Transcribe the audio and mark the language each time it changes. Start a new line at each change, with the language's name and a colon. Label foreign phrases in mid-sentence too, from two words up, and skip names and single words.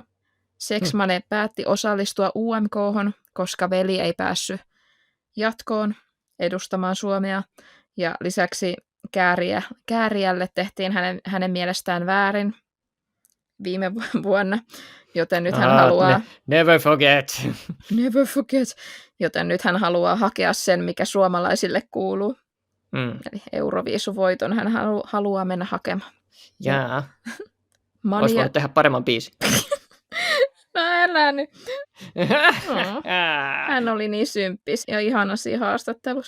Finnish: Sex Money päätti osallistua UMK:hon, koska veli ei päässyt jatkoon edustamaan Suomea. Ja lisäksi Kääriälle tehtiin hänen mielestään väärin viime vuonna, joten nyt hän haluaa...
English: Never forget. Never forget.
Finnish: Joten nyt hän haluaa hakea sen, mikä suomalaisille kuuluu. Eli Euroviisuvoiton hän haluaa mennä hakemaan. Jaa. Olisi voinut tehdä paremman biisin. No älä nyt. Hän oli niin symppis ja ihana siinä haastattelussa.